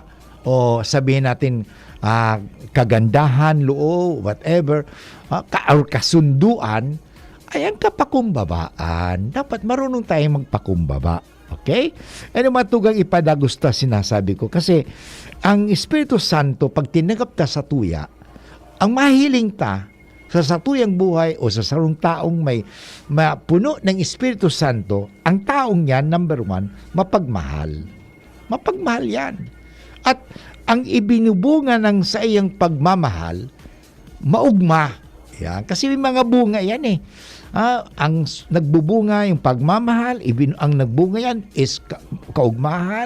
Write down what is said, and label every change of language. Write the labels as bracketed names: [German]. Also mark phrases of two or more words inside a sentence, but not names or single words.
[Filipino] O sabihin natin kagandahan, loo, whatever, or kasunduan ay ang kapakumbabaan. Dapat marunong tayong magpakumbaba. [Bikol] Okay? Ano matugang ipadagusta sinasabi ko kasi ang Espiritu Santo pag tinanggap ta sa tuya, ang mahiling ta sa satuyang buhay o sa sarong taong may puno ng Espiritu Santo, ang taong yan, number 1, mapagmahal. [Filipino] Mapagmahal yan. [Bikol] At ang ibinubunga ng sa iyang pagmamahal, maugma. Yan. [Filipino] Kasi may mga bunga yan eh. Ang nagbubunga yung pagmamahal, ang nagbunga yan is kaugmahan.